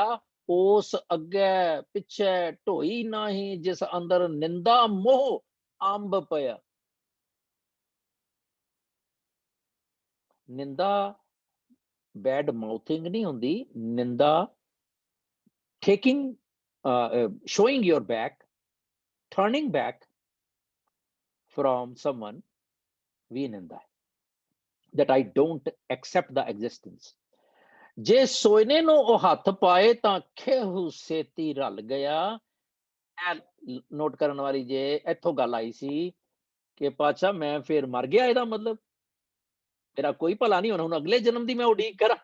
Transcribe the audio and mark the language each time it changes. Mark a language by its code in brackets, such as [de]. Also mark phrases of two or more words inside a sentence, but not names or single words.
[pa] ਉਸ ਅੱਗੇ ਪਿੱਛੇ ਢੋਈ ਨਹੀਂ ਜਿਸ ਅੰਦਰ ਨਿੰਦਾ ਮੋਹ ਅੰਬ ਪਿਆ। ਨਿੰਦਾ [en] bad mouthing [pa] ਨਹੀਂ ਹੁੰਦੀ। [en] ਨਿੰਦਾ ਟੇਕਿੰਗ showing your back, turning back from someone, [pa] ਵੀ ਨਿੰਦਾ ਹੈ। [en] that I don't accept the existence। [pa] ਜੇ ਸੋਇਨੇ ਨੂੰ ਉਹ ਹੱਥ ਪਾਏ ਤਾਂ ਖੇਹੂ ਸੇਤੀ ਰਲ ਗਿਆ। ਨੋਟ ਕਰਨ ਵਾਲੀ ਜੇ ਇੱਥੋਂ ਗੱਲ ਆਈ ਸੀ ਕਿ ਪਾਤਸ਼ਾਹ ਮੈਂ ਫਿਰ ਮਰ ਗਿਆ, ਇਹਦਾ ਮਤਲਬ ਮੇਰਾ ਕੋਈ ਭਲਾ ਨਹੀਂ ਹੋਣਾ, ਹੁਣ ਅਗਲੇ ਜਨਮ ਦੀ ਮੈਂ ਉਡੀਕ ਕਰਾਂ।